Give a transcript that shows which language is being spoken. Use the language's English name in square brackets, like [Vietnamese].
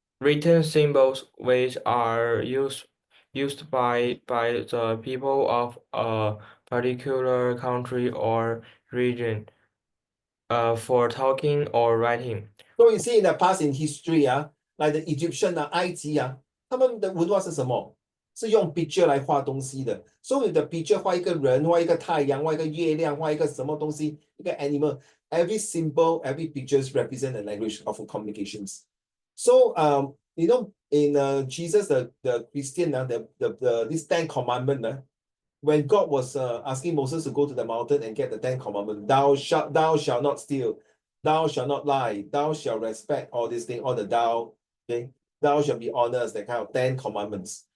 [English] Written symbols which are used by the people of a particular country or region for talking or writing. So you see in the past in history like the Egyptian [Chinese] 埃及他们的文化是什么？是用 picture 来画东西的。 [English] So with the picture [Chinese] 画一个人，画一个太阳，画一个月亮，画一个什么东西，一个 animal. [English] Every symbol, every pictures represent a language of communications. So in Jesus the Christian this 10 commandment when God was asking Moses to go to the mountain and get the 10 commandments, thou shalt not steal, thou shalt not lie, thou shalt respect all these things, all the thou, okay, thou shalt be honest, that kind of 10 commandments.